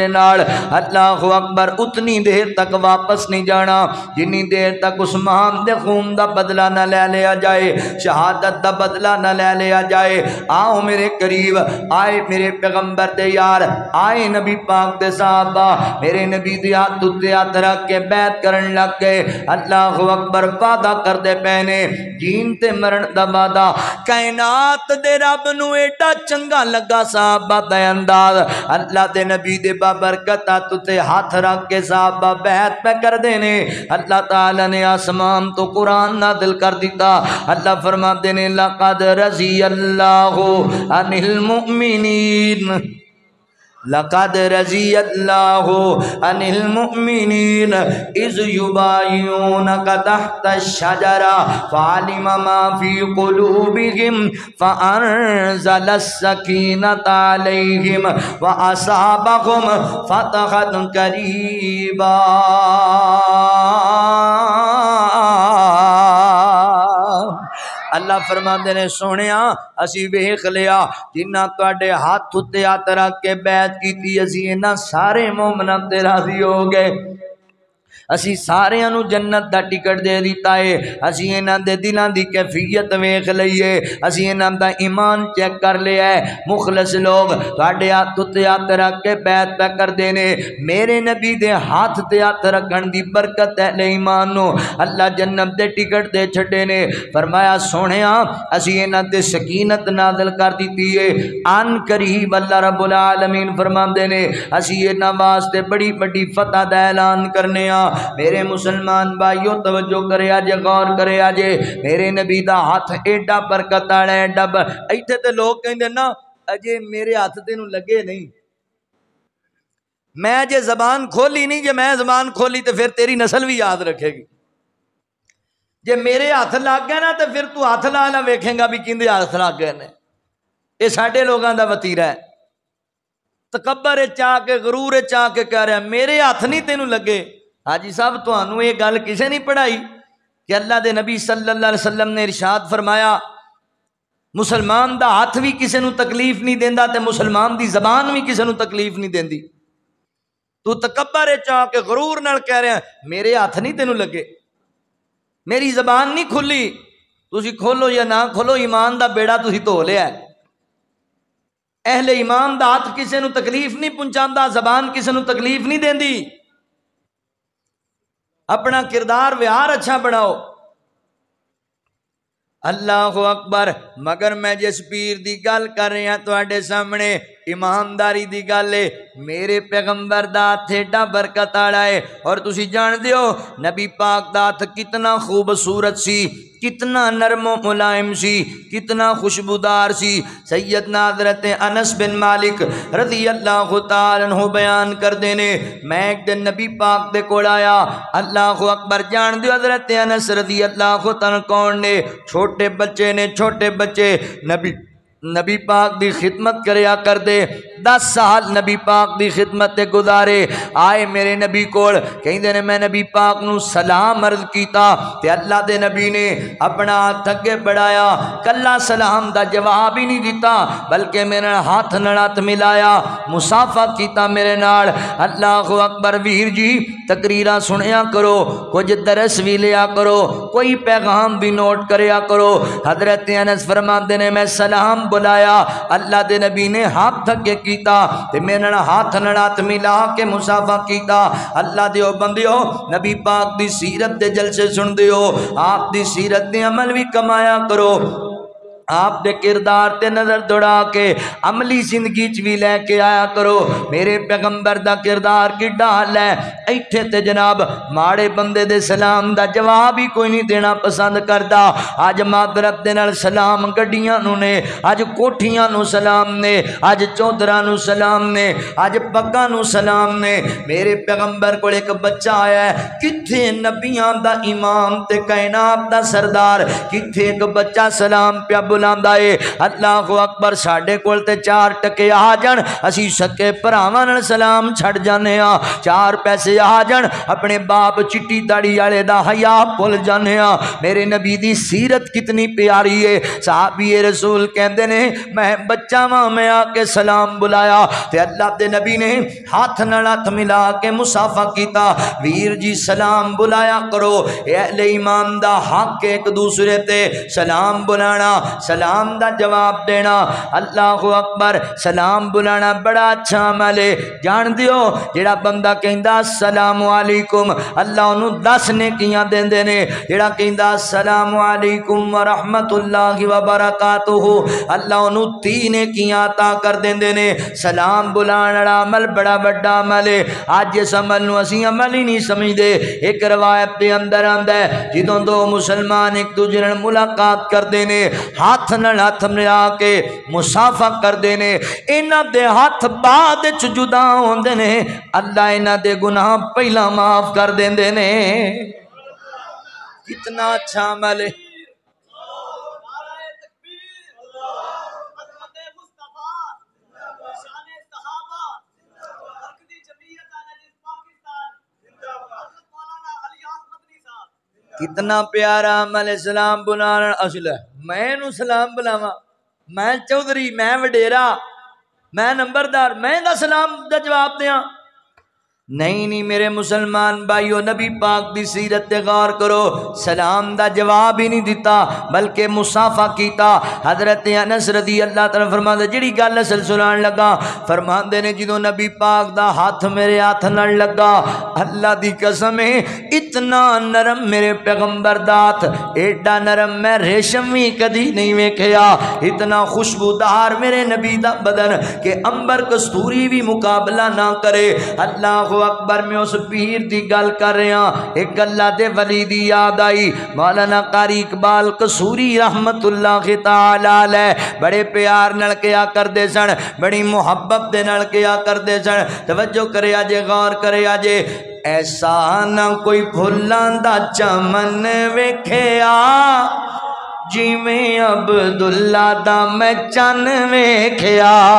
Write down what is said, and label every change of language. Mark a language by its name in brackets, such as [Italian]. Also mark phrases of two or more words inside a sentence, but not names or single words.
[Punjabi] نال [Arabic] اللہ اکبر [Punjabi] اتنی دیر تک واپس نہیں جانا جنی دیر تک عثمان دے خون دا بدلہ نہ لے لیا جائے شہادت دا بدلہ نہ لے لیا جائے آؤ میرے قریب آئے میرے پیغمبر دے یار آئے نبی پاک دے صحابہ میرے نبی دے ہاتھ اتے ہاتھ رکھ کے بیعت کرن لگ گئے [Arabic] اللہ اکبر [Punjabi] وعدہ کر دے پینے جین تے مرن دا وعدہ کائنات دے رب نو ایڈا چنگا لگا صحابہ دا انداز اللہ دے نبی دے بابرکت تے ہاتھ رکھ کے صحابہ بیعت پہ کر دینے اللہ تعالی نے آسمان تو قرآن نازل کر دیتا اللہ فرما دینے [Arabic] لقد رضی اللہ عن المؤمنین لقد رضی اللہ عن المؤمنین اذ یبایعونک تحت الشجرہ فعلم ما فی قلوبہم فانزل السکینۃ علیہم واصابہم فتحا قریبا [Punjabi] اللہ فرماندے نے سونیا اسی ویکھ لیا جنہ تواڈے ہاتھ اتے ہاتھ رکھ کے بیعت کیتی اسی انہاں سارے مومناں تے راضی ہو گئے اسی سارے انو جنت دا ٹکٹ دے دیتا ہے اسی انہاں دے دلاں دی کیفیت ویکھ لئیے اسی انہاں دا ایمان چیک کر لیا ہے مخلص لوگ تواڈے ہاتھ تے ہاتھ رکھ کے بیعت پہ کر دینے میرے نبی دے ہاتھ تے ہاتھ رکھن دی برکت ہے ایمان نو اللہ جنت دے ٹکٹ دے چھڈے نے فرمایا سونیا اسی انہاں تے سکینت نازل کر دیتی ہے ان قریب [Arabic] اللہ رب العالمین [Punjabi] فرماندے نے اسی انہاں واسطے بڑی بڑی فتح دا اعلان کرنے ہاں میرے مسلمان بھائیوں توجہ کرے آجے غور کرے آجے میرے نبی دا ہاتھ ایڈا برکت آڑا ہے ایڈا ایتھے تے لوگ کہیں دے نا اجے میرے ہاتھ تے نو لگے نہیں میں جے زبان کھولی نہیں جے میں زبان کھولی تے پھر تیری نسل بھی یاد رکھے گی جے میرے ہاتھ لگ گئے نا تے پھر تو ہاتھ لا لا ویکھیں گا بھی کیندے ہاتھ لگ گئے نے یہ ساڈے لوگاں دا وتیرہ ہے تکبر چاہ کے غرور چاہ کے کہہ رہا میرے ہاتھ نہیں تینوں لگے حاجی صاحب تانوں یہ گل کسے نہیں پڑھائی کہ اللہ دے نبی [Arabic] صلی اللہ علیہ وسلم [Punjabi] نے ارشاد فرمایا مسلمان دا ہاتھ بھی کسے نو تکلیف نہیں دیندا تے مسلمان دی زبان بھی کسے نو تکلیف نہیں دیندی تو تکبر چاہ کے غرور نال کہہ رہا میرے ہاتھ نہیں تینوں لگے میری زبان نہیں کھلی تسی کھولو یا نہ کھولو ایمان دا بیڑا تسی دھو لیا ہے اہل ایمان دا ہاتھ کسے نو تکلیف نہیں پہنچاندا زبان کسے نو تکلیف نہیں دیندی اپنا کردار ویار اچھا بناؤ [Arabic] اللہ اکبر [Punjabi] مگر میں جس پیر دی گل کر رہا تواڈے سامنے ایمانداری دی گل ہے میرے پیغمبر دا ہاتھ ایڈا برکت والا ہے اور تسی جان دیو نبی پاک دا ہاتھ کتنا خوبصورت سی کتنا نرم و ملائم سی کتنا خوشبودار سی سیدنا حضرت انس بن مالک [Arabic] رضی اللہ تعالیٰ عنہ [Punjabi] بیان کر دینے میں ایک دن نبی پاک دے کول آیا [Arabic] اللہ اکبر [Punjabi] جان دیو حضرت انس [Arabic] رضی اللہ تعالیٰ [Punjabi] کون نے چھوٹے بچے نے چھوٹے بچے نبی پاک دی خدمت کریا کر دے 10 سال نبی پاک دی خدمت تے گزارے آئے میرے نبی کول کہندے نے میں نبی پاک نو سلام عرض کیتا تے اللہ دے نبی نے اپنا ہاتھ اگے بڑھایا کلا سلام دا جواب ہی نہیں دیتا بلکہ میرے ہاتھ نال ہاتھ ملایا مصافحہ کیتا میرے نال [Arabic] اللہ اکبر [Punjabi] ویر جی تقریراں سنیا کرو کچھ درس بھی لیا کرو کوئی پیغام بھی نوٹ کریا کرو حضرت انس فرماندے نے میں سلام بلایا اللہ دے نبی نے ہاتھ اگے کیتا تے میرے ہاتھ نال ہاتھ ملا کے مصافحہ کیتا اللہ دیو بندیو نبی پاک دی سیرت دے جلسے سن دیو آپ دی سیرت دے عمل بھی کمایا کرو آپ دے کردار تے نظر دوڑا کے عملی زندگی چ بھی لے کے آیا کرو میرے پیغمبر دا کردار کی ڈال ہے ایتھے تے جناب ماڑے بندے دے سلام دا جواب ہی کوئی نہیں دینا پسند کردا اج معذرت دے نال سلام گڈیاں نو نے اج کوٹھیاں نو سلام نے اج چودراں نو سلام نے اج پگاں نو سلام نے میرے پیغمبر کول ایک بچہ آیا ہے کتھے نبیاں دا امام تے کائنات دا سردار کتھے ایک بچہ سلام پیا بلاندا اے [Arabic] اللہ اکبر [Punjabi] ساڈے کول تے 4 ٹکے آ جان اسی سکے بھراواں نال سلام چھڑ جانے ہاں 4 پیسے آ جان اپنے باپ چٹی داڑھی والے دا حیا بھول جانے ہاں میرے نبی دی سیرت کتنی پیاری ہے صحابی رسول کہندے نے میں بچہ واں میں آ کے سلام بلایا تے اللہ دے نبی نے ہاتھ نال ہاتھ ملا کے مصافحہ کیتا ویر جی سلام بلایا کرو اے اہل ایمان دا حق ایک دوسرے تے سلام بلانا سلام دا جواب دینا [Arabic] اللہ اکبر [Punjabi] سلام بلانا بڑا اچھا عمل ہے جان دیو جڑا بندہ کہندا [Arabic] السلام علیکم [Punjabi] اللہ انہوں 10 نیکیاں دیندے نے جڑا کہندا [Arabic] السلام علیکم ورحمت اللہ وبرکاتہ [Punjabi] اللہ انہوں 3 نیکیاں عطا کر دیندے نے سلام بلانا عمل بڑا بڑا عمل ہے آج اس عمل نو اسی عمل ہی نہیں سمجھدے ایک روایت دے اندر آندا ہے جدوں 2 مسلمان ایک دوسرے نال ملاقات کردے نے ہاتھ نال ہاتھ ملا کے مصافحہ کردے نے انہاں دے ہاتھ بعد وچ جدا ہوندے نے اللہ انہاں دے گناہ پہلا معاف کر دیندے نے کتنا اچھا عمل ہے کتنا پیارا عمل سلام بلانا اصل ہے میں نو سلام بلاواں میں چودھری میں وڈیرا میں نمبردار میں دا سلام دا جواب دیاں نہیں میرے مسلمان بھائیو نبی پاک دی سیرت تے غور کرو سلام دا جواب ہی نہیں دیتا بلکہ مصافحہ کیتا حضرت انس [Arabic] رضی اللہ تعالی [Punjabi] فرماندے جڑی گل اصل سنان لگا فرماندے نے جدوں نبی پاک دا ہاتھ میرے ہاتھ نال لگا اللہ دی قسم ہے اتنا نرم میرے پیغمبر دا ہاتھ ایڈا نرم میں ریشم بھی کدی نہیں ویکھیا اتنا خوشبودار میرے نبی دا بدن کہ عنبر کستوری بھی مقابلہ نہ کرے [Arabic] اللہ اکبر [Punjabi] میں اس پیر دی گل کر رہا ایک اللہ دے ولی دی یاد آئی مولانا قاری اقبال قصوری [Arabic] رحمت اللہ تعالی علیہ [Punjabi] بڑے پیار نال کیا کردے سن بڑی محبت دے نال کیا کردے سن توجہ کرے آجے غور کرے آجے ایسا نہ کوئی بھلاں دا چمن ویکھیا جی میں عبداللہ دا میں چن ویکھیا